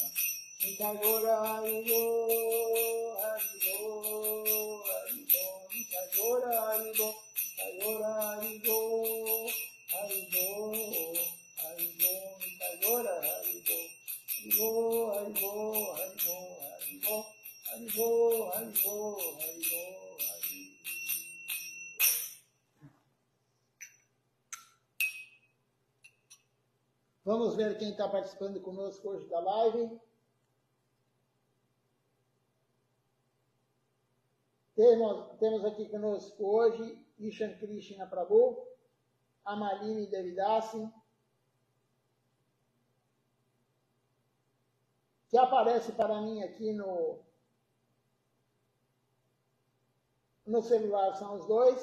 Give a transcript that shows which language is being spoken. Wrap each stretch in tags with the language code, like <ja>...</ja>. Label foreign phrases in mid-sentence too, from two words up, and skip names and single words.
<pt>Nita Gora Haribo, Haribo, Haribo, Nita Gora Haribo, Nita Gora Haribo, Haribo, Haribo, Nita Gora Haribo, Haribo, Haribo, Haribo, Haribo, Haribo, Haribo, Haribo, Haribo. Vamos ver quem está participando conosco hoje da live. Temos aqui conosco hoje Ishan Krishna Prabhu, Amalini Devidasi, que aparece para mim aqui no celular, são os dois.</pt>